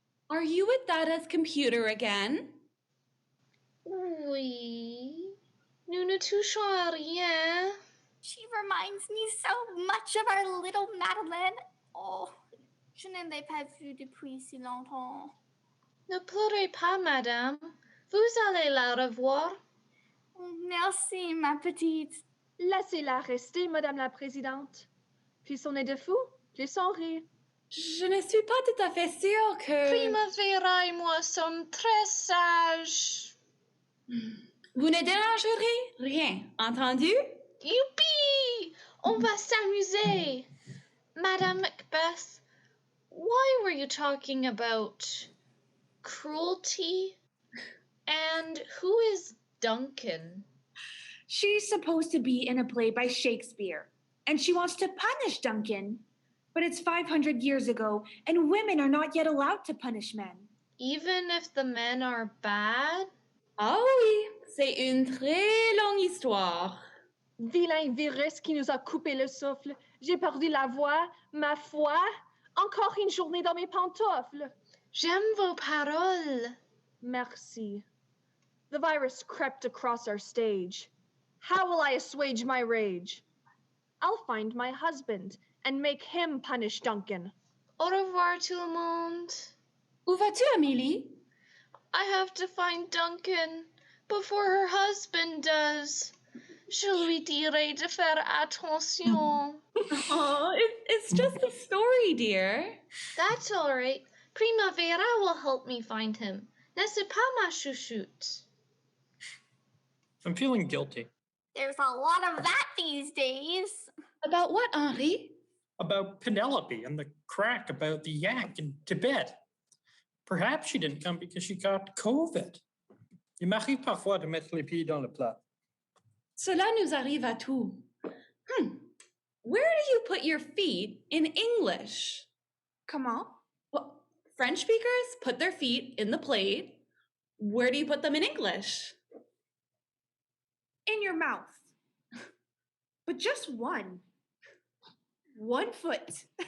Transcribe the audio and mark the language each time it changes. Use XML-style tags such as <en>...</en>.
<en>Are you at Dada's computer again?</en> <fr>Oui. Nous ne touchons à rien.</fr> <en>She reminds me so much of our little Madeleine.</en> <fr>Oh, je ne l'ai pas vue depuis si longtemps. Ne pleurez pas, madame. Vous allez la revoir. Merci, ma petite. Laissez-la rester, Madame la Présidente. Plus on est de fous, plus on rit. Je ne suis pas tout à fait sûre que... Primavera et moi sommes très sages. Vous ne dérangerez rien, entendu? Youpi! On va s'amuser.</fr> <en>Madame Macbeth, why were you talking about cruelty? And who is Duncan? She's supposed to be in a play by Shakespeare, and she wants to punish Duncan. But it's 500 years ago, and women are not yet allowed to punish men. Even if the men are bad?</en> <fr>Ah oui, c'est une très longue histoire. Vilain virus qui nous a coupé le souffle. J'ai perdu la voix, ma foi. Encore une journée dans mes pantoufles. J'aime vos paroles. Merci.</fr> <en>The virus crept across our stage. How will I assuage my rage? I'll find my husband and make him punish Duncan.</en> <fr>Au revoir tout le monde. Où vas-tu, Amélie?</fr> <en>I have to find Duncan before her husband does.</en> <fr>Je lui dirai de faire attention.</fr> <en>Oh, it's just a story, dear. That's all right. Primavera will help me find him.</en> <fr>N'est-ce pas, ma chouchoute?</fr> <en>I'm feeling guilty. There's a lot of that these days. About what, Henri? About Penelope and the crack about the yak in Tibet. Perhaps she didn't come because she got COVID.</en> <fr>Il m'arrive parfois de mettre les pieds dans le plat. Cela nous arrive à tous.</fr> <en>Where do you put your feet in English?</en> <fr>Comment?</fr> <en>Well, French speakers put their feet in the plate. Where do you put them in English? In your mouth. But just one. 1 foot.</en>